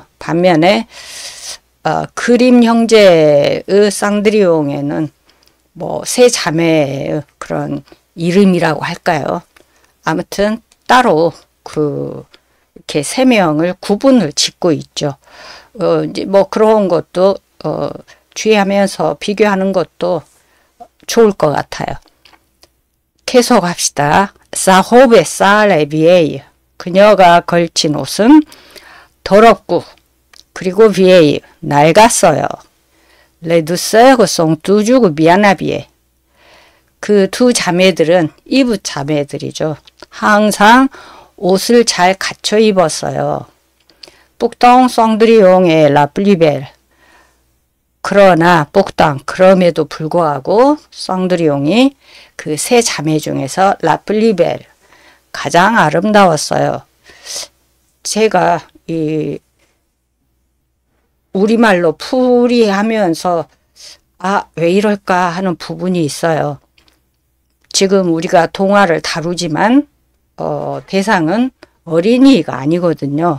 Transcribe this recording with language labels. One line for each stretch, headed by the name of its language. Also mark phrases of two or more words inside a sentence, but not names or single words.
Korean: 반면에 그림 형제의 쌍드리옹에는 뭐 세 자매의 그런 이름이라고 할까요? 아무튼 따로 이렇게 세 명을 구분을 짓고 있죠. 이제 뭐 그런 것도 주의하면서 비교하는 것도 좋을 것 같아요. 계속합시다.
French: Sa robe est sale et vieille.
Korean: 그녀가 걸친 옷은 더럽고 그리고 vieille, 낡았어요.
French: Les deux sœurs sont toujours bien habillées.
Korean: 그 두 자매들은 이브 자매들이죠. 항상 옷을 잘 갖춰 입었어요.
French: Pourtant 쌍드리옹 est la plus belle.
Korean: 그러나 그럼에도 불구하고 쌍드리옹이 그 세 자매 중에서
French: la plus belle,
Korean: 가장 아름다웠어요. 제가 이 우리말로 풀이하면서 왜 이럴까 하는 부분이 있어요. 지금 우리가 동화를 다루지만 대상은 어린이가 아니거든요.